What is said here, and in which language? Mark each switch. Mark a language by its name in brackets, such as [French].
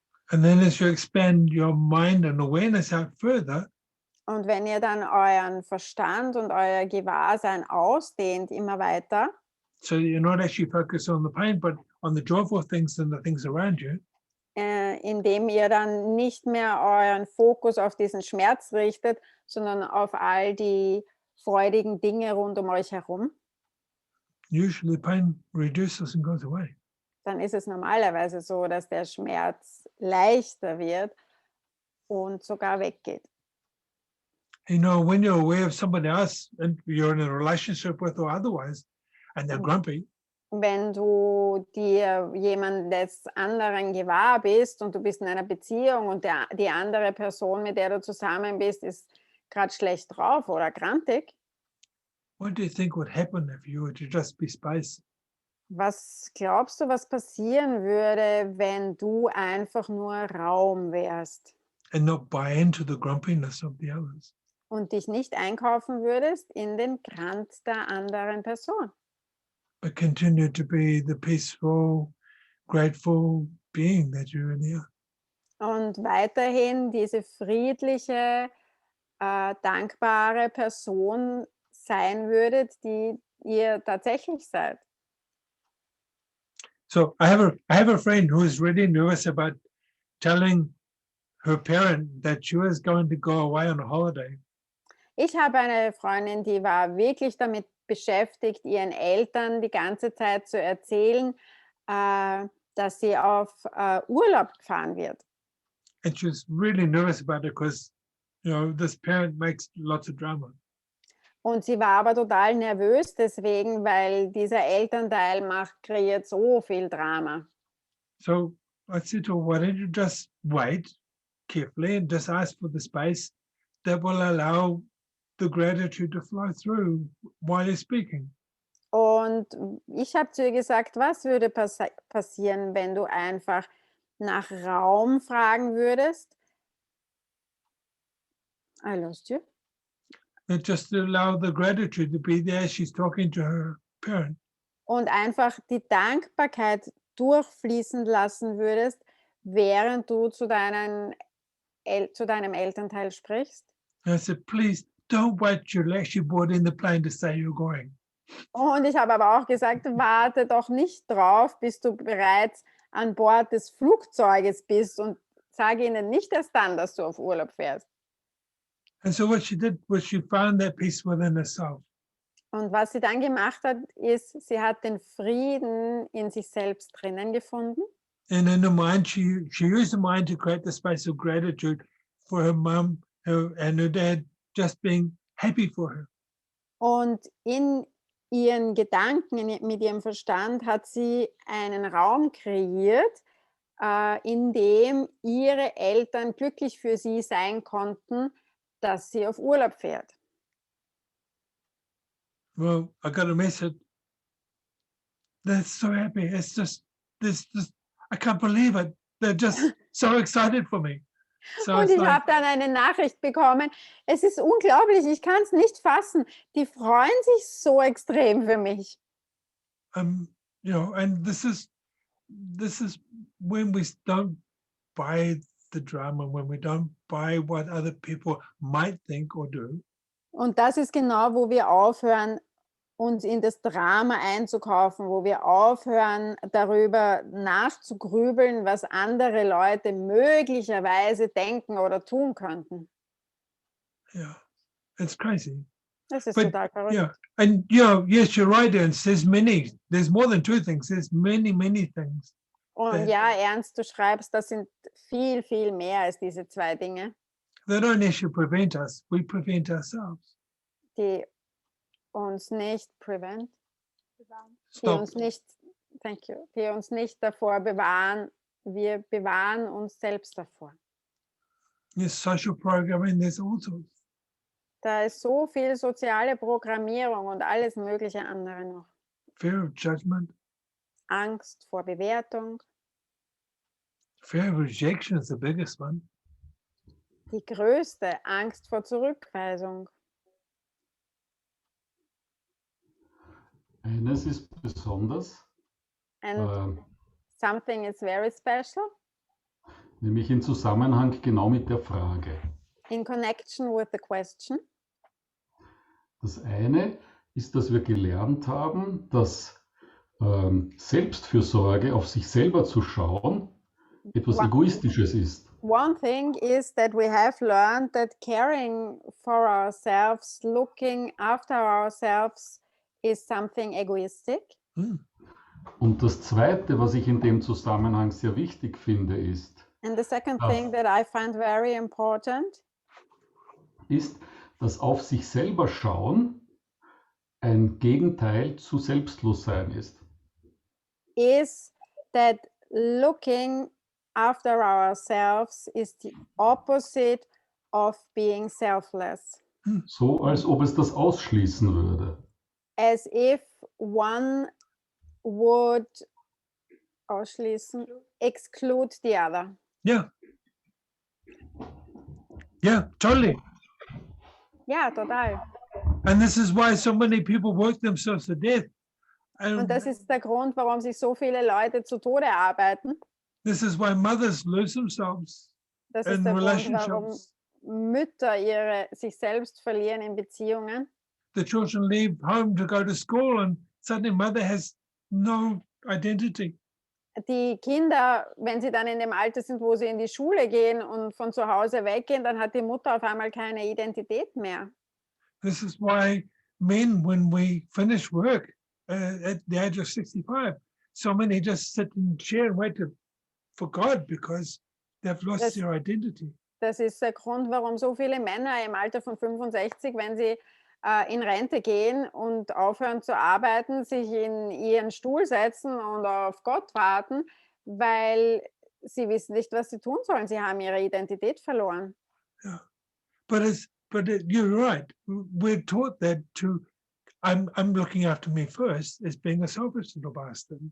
[English] And then as you expand your mind and awareness out further, [German] Und wenn ihr dann euren Verstand und euer Gewahrsein ausdehnt immer weiter, [English] so you're not actually focused on the pain, but on the joyful things and the things around you, [German] indem ihr dann nicht mehr euren Fokus auf diesen Schmerz richtet, sondern auf all die freudigen Dinge rund um euch herum, [English] usually pain reduces and goes away. [German] dann ist es normalerweise so, dass der Schmerz leichter wird und sogar weggeht. [English] When you're aware of somebody else and you're in a relationship with or otherwise, and they're grumpy, [German] Wenn du dir jemandes anderen gewahr bist und du bist in einer Beziehung und die andere Person, mit der du zusammen bist, ist gerade schlecht drauf oder grantig, [English] what do you think would happen if you were to just be space? [German] was glaubst du, was passieren würde, wenn du einfach nur Raum wärst [English] And not buy into the grumpiness of the others? [German] und dich nicht einkaufen würdest in den Grant der anderen Person, [English] But continue to be the peaceful, grateful being that you really are. [German] und weiterhin diese friedliche, dankbare Person sein würdet, die ihr tatsächlich seid. [English] So I have a friend who is really nervous about telling her parent that she was going to go away on a holiday. [German] Ich habe eine Freundin, die war wirklich damit beschäftigt, ihren Eltern die ganze Zeit zu erzählen, dass sie auf Urlaub fahren wird. [English] And she was really nervous about it because, this parent makes lots of drama. [German] Und sie war aber total nervös deswegen, weil dieser Elternteil kreiert so viel Drama. [English] So I said to her, why don't you just wait carefully and just ask for the space that will allow the gratitude to flow through while you're speaking. [German] Und ich habe zu ihr gesagt, was würde passieren, wenn du einfach nach Raum fragen würdest? [English] I lost you. And just to allow the gratitude to be there as she's talking to her parent. [German] Und einfach die Dankbarkeit durchfließen lassen würdest, während du zu deinem Elternteil sprichst. [English] And I said, please don't wait till you're actually board in the plane to say you're going. [German] Und ich habe aber auch gesagt, warte doch nicht drauf, bis du bereits an Bord des Flugzeuges bist und sage ihnen nicht erst dann, dass du auf Urlaub fährst. [English] And so what she did was she found that peace within herself. [German] Und was sie dann gemacht hat, ist, sie hat den Frieden in sich selbst drinnen gefunden. [English] And in the mind, she used the mind to create the space of gratitude for her mom and her dad just being happy for her. [German] Und in ihren Gedanken, mit ihrem Verstand hat sie einen Raum kreiert, in dem ihre Eltern glücklich für sie sein konnten, dass sie auf Urlaub fährt. [English] Well, I got a message. They're so happy. It's just this. I can't believe it. They're just so excited for me. So [German] Und [English] it's [German] ich [English] like, [German] habe dann eine Nachricht bekommen. Es ist unglaublich, ich kann es nicht fassen. Die freuen sich so extrem für mich. [English] you know, and this is when we don't buy the drama, when we don't buy what other people might think or do. [German] Und das ist genau, wo wir aufhören, uns in das Drama einzukaufen, wo wir aufhören, darüber nachzugrübeln, was andere Leute möglicherweise denken oder tun könnten. [English] Yeah, it's crazy. [German] Das ist [English] But, [German] total verrückt. [English] Yeah, and yes, you're right, Ernst. There's more than two things. There's many things. [German] Und ja, Ernst, du schreibst, das sind viel, viel mehr als diese zwei Dinge, [English] They don't actually prevent us. We prevent ourselves. [German] die uns nicht die [English] Stop. [German] uns nicht, [English] thank you, [German] die uns nicht davor bewahren. Wir bewahren uns selbst davor. [English] There's social programming. There's all sorts. [German] Da ist so viel soziale Programmierung und alles mögliche andere noch. [English] Fear of judgment. [German] Angst vor Bewertung. [English] Fear of rejection is the biggest one. [German] Die größte Angst vor Zurückweisung. Eines ist besonders, [English] And something is very special [German] nämlich in Zusammenhang genau mit der Frage. [English] in connection with the question. [German] Das eine ist, dass wir gelernt haben, dass Selbstfürsorge, auf sich selber zu schauen, etwas Egoistisches ist. [English] One thing is that we have learned that caring for ourselves, looking after ourselves is something egoistic. [German] Und das zweite, was ich in dem Zusammenhang sehr wichtig finde, ist, [English] And the second thing that I find very important [German] ist, dass auf sich selber schauen ein Gegenteil zu Selbstlossein ist. [English] is that looking after ourselves is the opposite of being selfless. [German] So, als ob es das ausschließen würde. [English] As if one would ausschließen, exclude the other. Yeah. Yeah, totally. [German] Ja, total. [English] And this is why so many people work themselves to death. [German] Und [English] And [German] das ist der Grund, warum sich so viele Leute zu Tode arbeiten. [English] this is why mothers lose themselves [German] Das ist [English] in [German] der Grund, warum [English] relationships. [German] Mütter sich selbst verlieren in Beziehungen. [English] The children leave home to go to school and suddenly mother has no identity. [German] Die Kinder, wenn sie dann in dem Alter sind, wo sie in die Schule gehen und von zu Hause weggehen, dann hat die Mutter auf einmal keine Identität mehr. [English] This is why men, when we finish work at the age of 65, so many just sit in the chair and wait for God because they've lost [German] Das- [English] their identity. [German] Das ist der Grund, warum so viele Männer im Alter von 65, wenn sie in Rente gehen und aufhören zu arbeiten, sich in ihren Stuhl setzen und auf Gott warten, weil sie wissen nicht, was sie tun sollen. Sie haben ihre Identität verloren. [English] Yeah. You're right. We're taught that I'm looking after me first as being a selfish little bastard.